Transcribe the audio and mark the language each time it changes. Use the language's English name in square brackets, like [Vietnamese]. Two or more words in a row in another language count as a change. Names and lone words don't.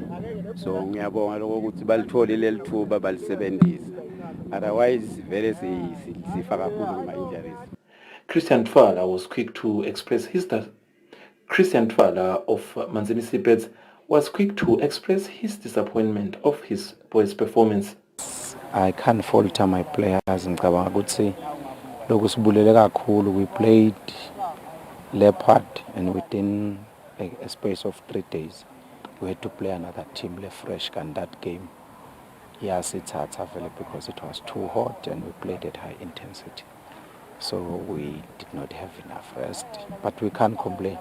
[English] So otherwise very injuries. Christian Tfala was quick to express his Christian Tfala of Manzini Seabirds was quick to express his disappointment of his boys' performance. I can't falter my players. [Zulu] Ngicabanga ukuthi lokhu sibulele kakhulu. [English] We played Leopard and within a space of 3 days we had to play another team fresh, and that game, yes, it's hard because it was too hot and we played at high intensity. So we did not have enough rest, but we can't complain.